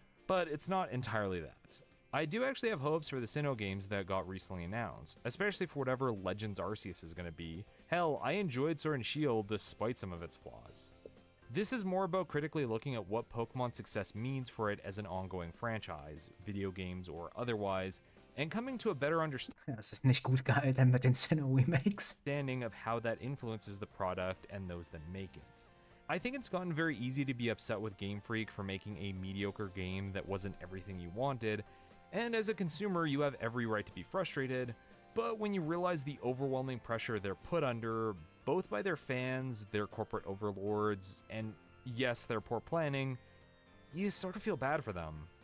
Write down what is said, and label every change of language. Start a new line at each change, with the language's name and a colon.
English: But it's not entirely that. I do actually have hopes for the Sinnoh games that got recently announced, especially for whatever Legends Arceus is going to be. Hell, I enjoyed Sword and Shield despite some of its flaws. This is more about critically looking at what Pokemon's success means for it as an ongoing franchise, video games or otherwise, and coming to a better
German: Ja, das ist nicht gut gealtert mit den Sinnoh-Remakes.
English: understanding of how that influences the product and those that make it. I think it's gotten very easy to be upset with Game Freak for making a mediocre game that wasn't everything you wanted, and as a consumer you have every right to be frustrated, but when you realize the overwhelming pressure they're put under, both by their fans, their corporate overlords, and yes, their poor planning, you sort of feel bad for them.